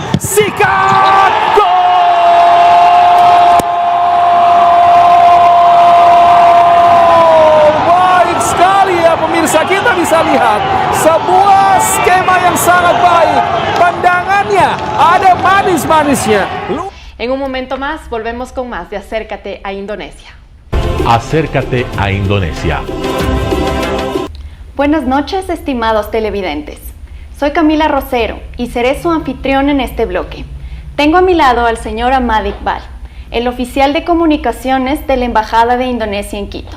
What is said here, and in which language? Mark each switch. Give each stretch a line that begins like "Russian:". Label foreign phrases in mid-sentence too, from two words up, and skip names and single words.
Indonesian: Sikat. Gol! Baik sekali ya pemirsa. Kita bisa lihat sebuah skema yang sangat baik. Pandangannya ada manis-manisnya.
Spanish: En un momento más, volvemos con más de Acércate a Indonesia. Acércate a Indonesia. Buenas noches, estimados televidentes. Soy Camila Rosero y seré su anfitrión en este bloque. Tengo a mi lado al señor Ahmad Iqbal, el oficial de comunicaciones de la Embajada de Indonesia en Quito.